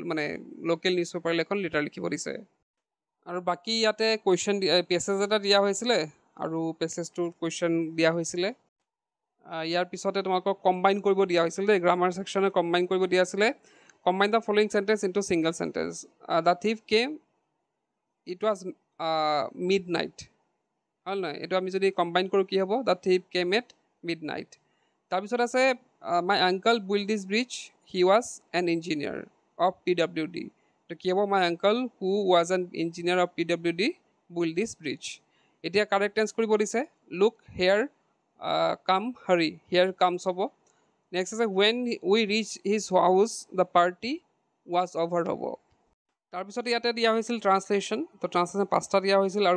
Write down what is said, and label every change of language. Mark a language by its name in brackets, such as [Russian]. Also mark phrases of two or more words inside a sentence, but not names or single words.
[Assamese] মানে [English] local newspaper [Assamese] এখন লেটাৰ লিখিব দিছে আৰু বাকী ইয়াতে [English] question passage [Assamese] এটা দিয়া হৈছিলে আৰু পেছেজটোৰ কুৱেশ্যন দিয়া হৈছিলে ইয়াৰ পিছতে তোমালোকক কম্বাইন কৰিব দিয়া হৈছিল দেই [English] grammar section [Assamese] কম্বাইন কৰিব দিয়া আছিলে [English] combine the following sentence into single sentence the thief came it was midnight [Assamese] হয় নহয় এইটো আমি যদি কম্বাইন কৰোঁ কি হ'ব [English] the thief came at midnight [Assamese] তাৰপিছত আছে [English] my uncle build this bridge he was an engineer of PWD [Assamese] তো কি হ'ব [English] my uncle who was an engineer of PWD build this bridge [Assamese] এতিয়া [English] correct tense [Assamese] কৰিব দিছে [English] look here come Hari here comes [Assamese] হ'ব নেক্সট আছে [English] when we reach his house the party was over [Assamese] হ'ব তাৰপিছতে ইয়াতে দিয়া হৈছিল ট্ৰান্সলেশ্যন তো ট্ৰান্সলেশ্যন 5টা দিয়া হৈছিল আৰু